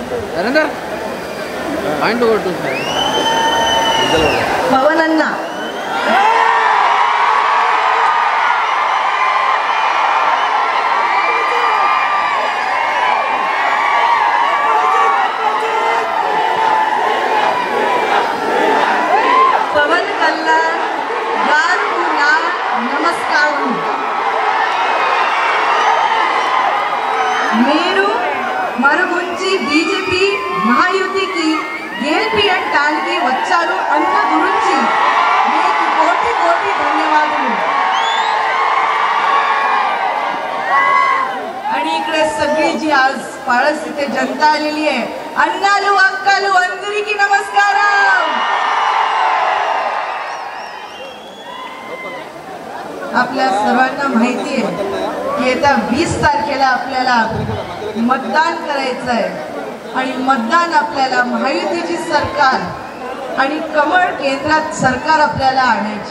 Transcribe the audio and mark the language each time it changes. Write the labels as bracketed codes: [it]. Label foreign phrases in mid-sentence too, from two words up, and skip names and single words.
[te] పవనన్న పవన్ కళ్యాణ్ గారులా నమస్కారం. మేరు మరముంచి బీజేపీ మహాయుతికి గేల్పి అంటానికి వచ్చారు అన్న గురించి మీకు కోటి కోటి ధన్యవాదాలు. [mr] आणि इकडे सगळी जी आज पाळस इथे जनता आलेली आहे, [te] అన్నాలు అక్కాలు అందరికీ నమస్కారం. [mr] आपल्या सर्वांना माहिती आहे की येत्या 20 तारखेला आपल्याला मतदान करायचं आहे आणि मतदान आपल्याला महायुतीची सरकार आणि कमळ केंद्रात सरकार आपल्याला आणायची.